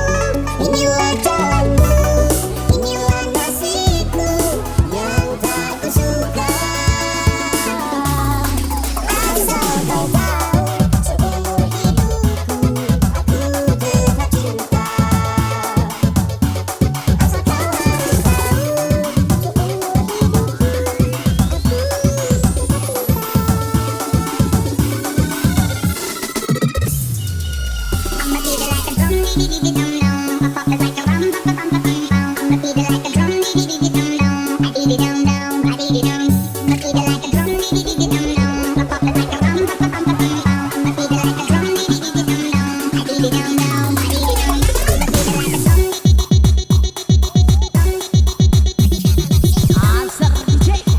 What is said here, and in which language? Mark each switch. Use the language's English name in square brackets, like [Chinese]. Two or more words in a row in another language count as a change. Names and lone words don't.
[Indonesian] Inilah jalanmu, inilah nasibku yang tak kusuka. Asal kau tahu, seumur hidupku aku tetap cinta. Asal kau harus tahu, seumur hidupku [English] I'ma beat it like a drum, dee dee dee dum dum. I pop it like a rum, pa pa pum pa pum pum. I'ma beat it like a drum, dee dee dee dum dum. I dee dee dum dum, I dee dee dum. I'ma beat it like a drum, dee dee dee dum dum. I pop it like a rum, pa pa pum pa pum pum. I'ma beat it like a drum, dee dee dee dum dum. I dee dee dum dum, I dee dee dum. I'ma beat it like a drum, Asar DJ.